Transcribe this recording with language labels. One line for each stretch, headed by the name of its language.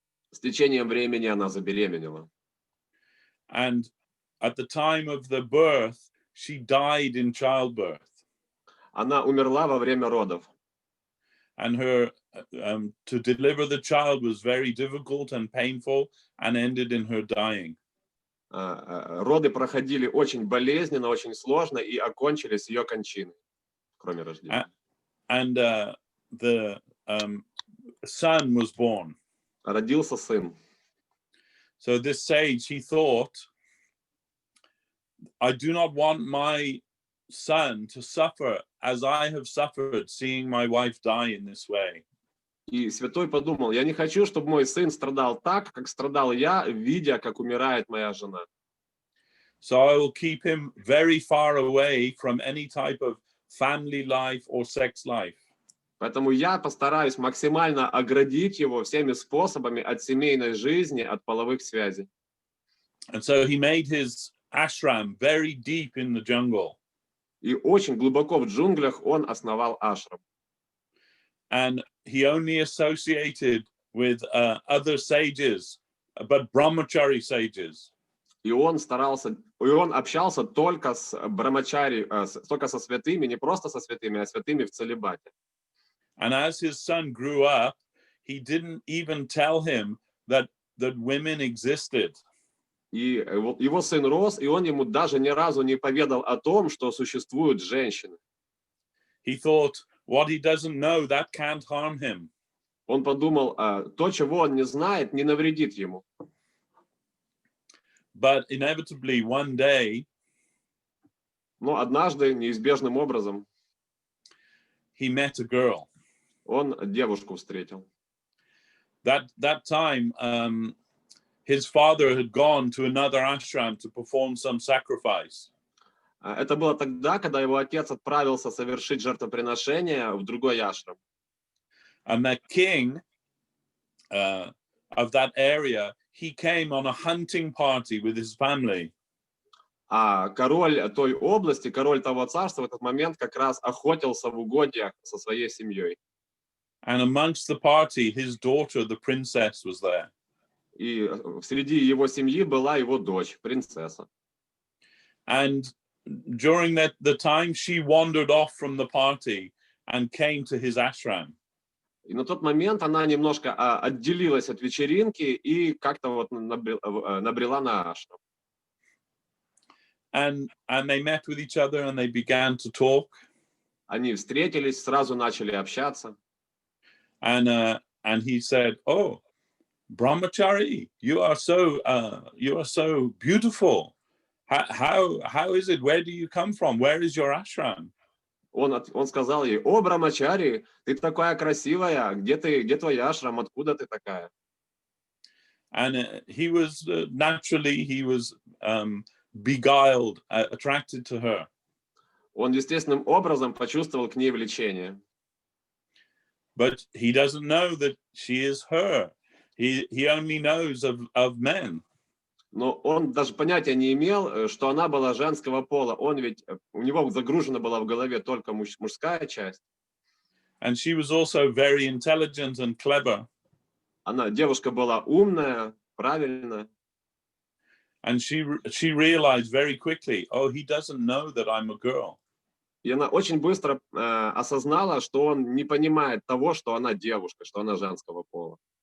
Russian: С течением времени она забеременела.
English: And at the time of the birth, she died in childbirth.
Russian: Она умерла во время родов.
English: And her to deliver the child was very difficult and painful and ended in her dying.
Russian: Роды проходили очень болезненно, очень сложно и окончились ее кончиной, кроме рождения.
English: And the son was born.
Russian: Родился сын.
English: So this sage, he thought, I do not want my son to suffer as I have suffered seeing my wife die in this way.
Russian: И святой подумал, я не хочу, чтобы мой сын страдал так, как страдал я, видя, как умирает моя жена.
English: So I will keep him very far away from any type of family life or sex life.
Russian: Поэтому я постараюсь максимально оградить его всеми способами от семейной жизни, от половых связей.
English: And so he made his ashram very deep in the jungle.
Russian: И очень глубоко в джунглях он основал ашрам.
English: And he only associated with other sages, but brahmachari sages.
Russian: И он общался только с брамачари, только со святыми, не просто со святыми, а святыми в целибате.
English: And as his son grew up, he didn't even tell him that women existed.
Russian: И его сын рос, и он ему даже ни разу не поведал о том, что существуют женщины.
English: He thought, what he doesn't know, that can't harm him.
Russian: Он подумал, то, чего он не знает, не навредит ему.
English: But inevitably, one day,
Russian: Но однажды, неизбежным образом,
English: he met a girl.
Russian: Он девушку встретил.
English: That time, his father had gone to another ashram to perform some sacrifice.
Russian: Это было тогда, когда его отец отправился совершить жертвоприношение в другой ашрам.
English: And the king of that area, he came on a hunting party with his family.
Russian: А король той области, король того царства в этот момент как раз охотился в угодьях со своей семьей.
English: And amongst the party, his daughter, the princess, was there.
Russian: И среди его семьи была его дочь, принцесса.
English: And during the time, she wandered off from the party and came to his ashram.
Russian: И на тот момент она немножко отделилась от вечеринки и как-то вот набрела на ашрам.
English: And they met with each other and they began to talk.
Russian: Они встретились, сразу начали общаться.
English: And he said, "Oh, Brahmachari, you are so beautiful. How is it? Where do you come from? Where is your ashram?"
Russian: Он сказал ей: «О, Брамачари, ты такая красивая, где твой ашрам, откуда ты такая?»
English: And he was naturally beguiled, attracted to her.
Russian: Он естественным образом почувствовал к ней влечение.
English: But he doesn't know that she is her. He only knows of men.
Russian: Но он даже понятия не имел, что она была женского пола. Он ведь, у него загружена была в голове только мужская часть.
English: And she was also very intelligent and clever.
Russian: Девушка была умная, правильная.
English: And she realized very quickly, oh, he doesn't know that I'm a girl.
Russian: И она очень быстро осознала, что он не понимает того, что она девушка, что она женского пола.